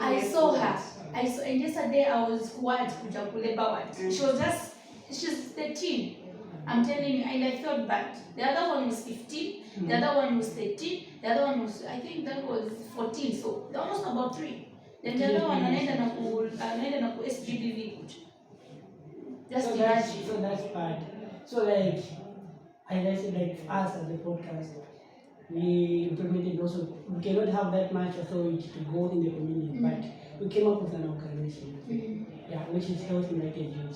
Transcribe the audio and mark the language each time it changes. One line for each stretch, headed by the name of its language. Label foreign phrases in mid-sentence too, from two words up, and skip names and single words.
English: I saw her. And yesterday I was quiet. She's 13. I'm telling you, and I felt bad. The other one was 15. The other one was 13. The other one was, I think that was 14. So they're almost about 3. Then the other one,
Swahili: anaenda na ku SGBV.
English: Just imagine. So that's bad. So like I said, us as a podcast, we implemented also, we cannot have that much authority to go in the community, but we came up with an organization, which is Health United Youth.